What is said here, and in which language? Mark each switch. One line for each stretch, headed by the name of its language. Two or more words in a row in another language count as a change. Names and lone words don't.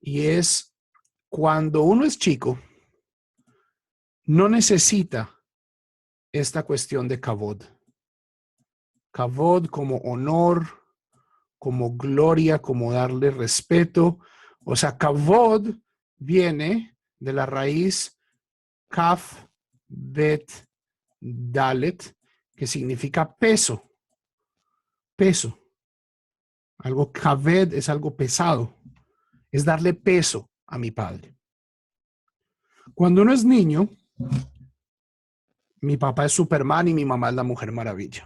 Spanish: Y es cuando uno es chico, no necesita esta cuestión de kavod. Kavod como honor, como gloria, como darle respeto. O sea, kavod viene de la raíz kaf, bet, dalet, que significa peso. Peso. Algo kaved es algo pesado. Es darle peso a mi padre. Cuando uno es niño, mi papá es Superman y mi mamá es la Mujer Maravilla.